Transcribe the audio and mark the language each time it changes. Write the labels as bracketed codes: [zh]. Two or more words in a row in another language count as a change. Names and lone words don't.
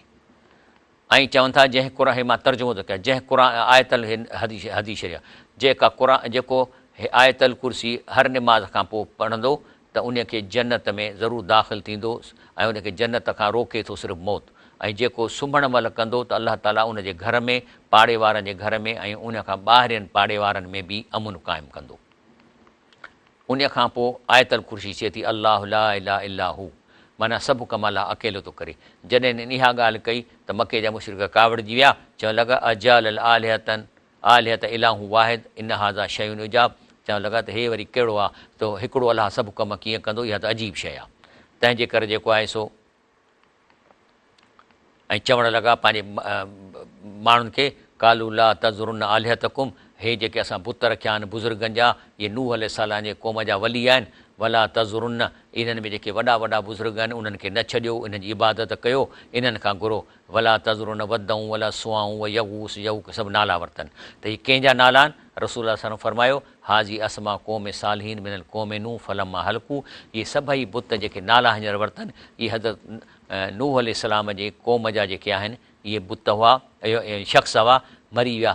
[sd] ऐं चवनि था जंहिं क़ुर, हे मां तर्जुमो थो कयां, जंहिं क़ुर आयतल हदीस आहे जेका क़ुर जेको आयतल कुर्सी हर निमाज़ खां पोइ पढ़ंदो त उनखे जन्नत में ज़रूरु दाख़िलु थींदो, ऐं उनखे जन्नत खां रोके थो सिर्फ़ु मौत। ऐं जेको सुम्हण महिल कंदो त अलाह ताला उन जे घर में, पाड़े वारनि जे घर में, ऐं उन खां ॿाहिरियनि पाड़े वारनि में बि अमुन क़ाइमु कंदो। उन खां पोइ आयतल कुर्सी चए थी [ar] الله لا إله إلا هو, [sd] माना सभु कम अलाह अकेलो थो करे। जॾहिं इहा ॻाल्हि कई त मके जा मुशरिक कावड़जी विया, चवणु लॻा [ar] أجعل الآلهة إلها واحدا إن هذا لشيء عجاب. [sd] चवणु लॻा त हे वरी कहिड़ो आहे, त हिकिड़ो अलाह सभु कम कीअं कंदो, इहा त अजीब शइ आहे। तंहिंजे करे जेको आहे सो, ऐं चवणु लॻा पंहिंजे माण्हुनि खे [ar] قالوا لا تذرن آلهتكم, [sd] हे जेके असां बुत रखिया आहिनि बुज़ुर्गनि जा, इहे नूह अलैहिस्सलाम जे क़ौम जा वली आहिनि, [ar] ولا تذرن, [sd] इन्हनि में जेके वॾा वॾा बुज़ुर्ग आहिनि उन्हनि खे न छॾियो, इन्हनि जी इबादत कयो, इन्हनि खां घुरो। [ar] ولا تذرن ودا ولا سواعا و يغوث ويعوق, [sd] सभु नाला वरितनि। त इहे कंहिंजा नाला आहिनि? रसूल [ar] صلى الله عليه وسلم [sd] फरमायो [ar] هذه أسماء قوم صالحين من قوم نوح فلما هلكوا, [sd] इहे सभई बुत जेके नाला हींअर वरितनि, इहे हज़रत नूह अलैहिस्सलाम जे क़ौम जा जेके आहिनि इहे बुत हुआ, इहे शख़्स हुआ, मरी विया।